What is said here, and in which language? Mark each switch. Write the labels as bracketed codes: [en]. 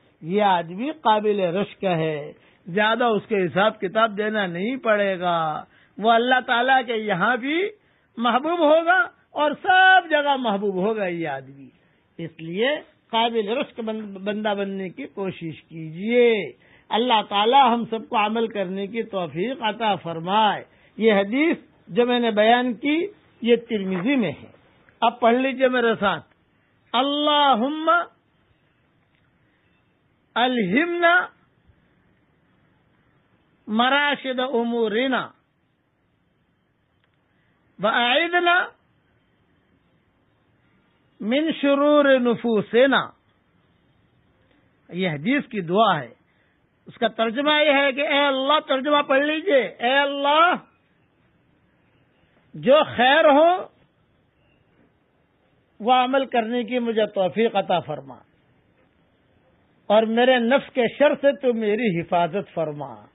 [ur] یہ آدمی قابل رشک ہے، زیادہ اس کے حساب کتاب دینا نہیں پڑے گا، وہ اللہ تعالیٰ کے یہاں بھی محبوب ہوگا اور سب جگہ محبوب ہوگا یہ آدمی. اس لیے قابل رشک بندہ بننے کی کوشش کیجیے. اللہ تعالیٰ ہم سب کو عمل کرنے کی توفیق عطا فرمائے. یہ حدیث جو میں نے بیان کی یہ ترمذی میں ہے. اب پڑھ لیجئے میرے ساتھ. [ar] اللہم الہمنا مراشد امورنا وأعذنا من شرور نفوسنا. [ur] یہ حدیث کی دعا ہے. اس کا ترجمہ یہ ہے کہ اے اللہ، ترجمہ پڑھ لیجئے، اے اللہ جو خیر ہو وہ عمل کرنے کی مجھے توفیق عطا فرما، اور میرے نفس کے شر سے تو میری حفاظت فرما.